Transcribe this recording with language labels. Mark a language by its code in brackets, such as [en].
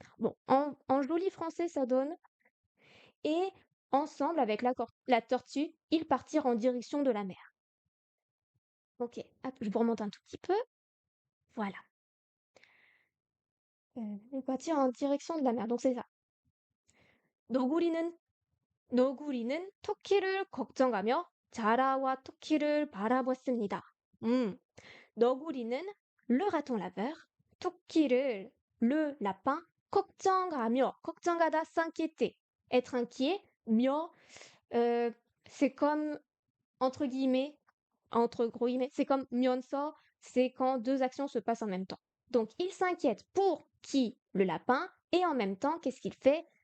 [fr] Bon, en joli français, ça donne. Et, ensemble avec la tortue, ils partirent en direction de la mer. Ok, hop, je vous remonte un tout petit peu. Voilà. Ils partirent en direction de la mer, donc c'est ça. [ko] 너구리는 너구리는 토끼를 걱정하며 자라와 토끼를 바라봤습니다. 너구리는 [fr] le raton laveur, [ko] 토끼를 [fr] le lapin, 걱정하다, s'inquiéter, être inquiet, 며, c'est comme, entre guillemets, entre gros guillemets, c'est comme 면서, c'est quand deux actions se passent en même temps. Donc, il s'inquiète pour qui? Le lapin, et en même temps, qu'est-ce qu'il fait?